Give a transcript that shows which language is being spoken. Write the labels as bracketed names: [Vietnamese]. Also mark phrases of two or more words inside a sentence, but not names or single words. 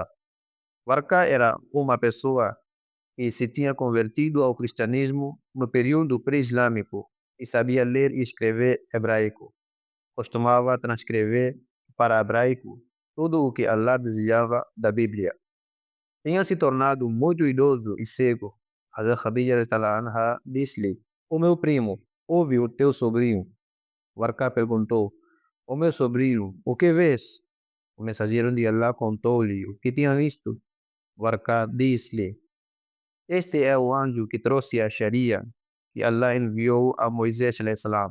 [Portuguese] Warqa era uma pessoa que se tinha convertido ao cristianismo no período pré-islâmico e sabia ler e escrever hebraico. Costumava transcrever para hebraico tudo o que Allah desejava da Bíblia. Tinha se tornado muito idoso e cego. Hazrat Khadija [Arabic] رضي الله عنها [Portuguese] disse-lhe, o meu primo, ouve o teu sobrinho. Warqa perguntou, o meu sobrinho, o que vês? O mensageiro de Allah contou-lhe o que tinha visto. Warqa disse-lhe, este é o anjo que trouxe a Sharia, que Allah enviou a Moisés salam.